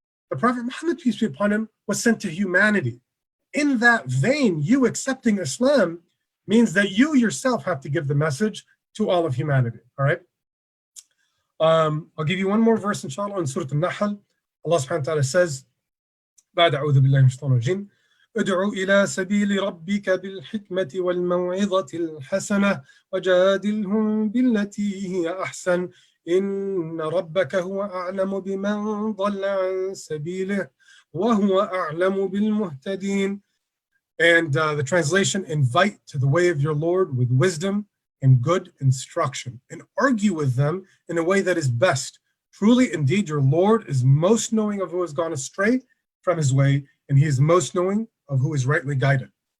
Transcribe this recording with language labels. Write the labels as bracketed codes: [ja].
[en] The Prophet Muhammad, peace be upon him, was sent to humanity. In that vein, you accepting Islam means that you yourself have to give the message to all of humanity, all right? I'll give you one more verse, inshallah, in Surah Al-Nahl. Allah subhanahu wa ta'ala says, [ar] بعد أعوذ بالله من الشيطان الرجيم ادع إلى سبيل ربك بالحكمة والموعظة الحسنة وجادلهم بالتي هي أحسن إن ربك هو أعلم بمن ضل عن سبيله وهو أعلم بالمهتدين. [en] And the translation, invite to the way of your Lord with wisdom and good instruction, and argue with them in a way that is best. Truly, indeed, your Lord is most knowing of who has gone astray from his way, and he is most knowing of who is rightly guided.